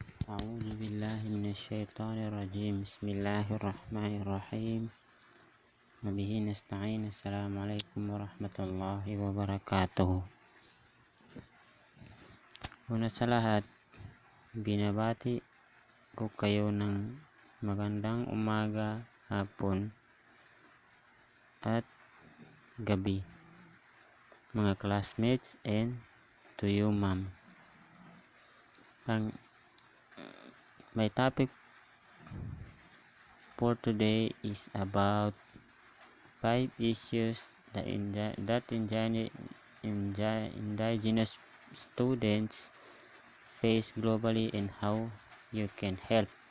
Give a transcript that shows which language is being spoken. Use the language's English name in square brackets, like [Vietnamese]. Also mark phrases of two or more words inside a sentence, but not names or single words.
[Arabic] أعوذ بالله من الشيطان الرجيم. بسم الله الرحمن الرحيم. وبه نستعين. السلام عليكم ورحمة الله wabarakatuh. [Filipino] Una sa lahat, binabati ko kayo ng magandang umaga, hapon at gabi, mga classmates, [English] and to you, ma'am. My topic for today is about 5 issues that indigenous students face globally and how you can help.